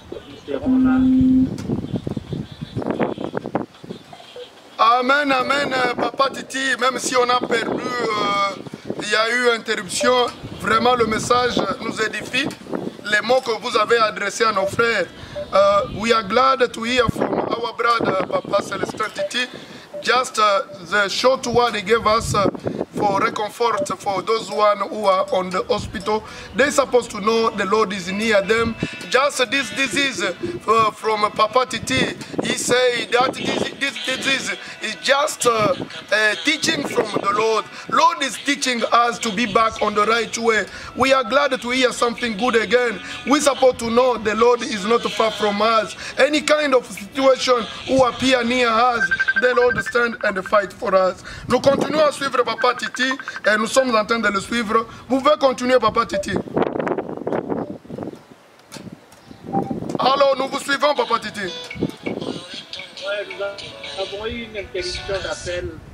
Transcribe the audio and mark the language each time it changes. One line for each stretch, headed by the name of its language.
French: Ils seront là. Amen, amen, Papa Titi, même si on a perdu, il y a eu interruption, vraiment le message nous édifie. Les mots que vous avez adressés à nos frères.
English: We are glad to hear from our brother, Papa Celestin Titi, just the short word he gave us for comfort for those who are on the hospital. They're supposed to know the Lord is near them. Just this disease from Papa Titi, he said that this disease is just teaching from the Lord. Lord is teaching us to be back on the right way. We are glad to hear something good again. We're supposed to know the Lord is not far from us. Any kind of situation who appear near us, the Lord stand and fight for us.
French: Nous continuons à suivre Papa Titi et nous sommes en train de le suivre. Vous pouvez continuer, Papa Titi. Alors, nous vous suivons, Papa Titi. Ouais, nous avons eu une interruption d'appel.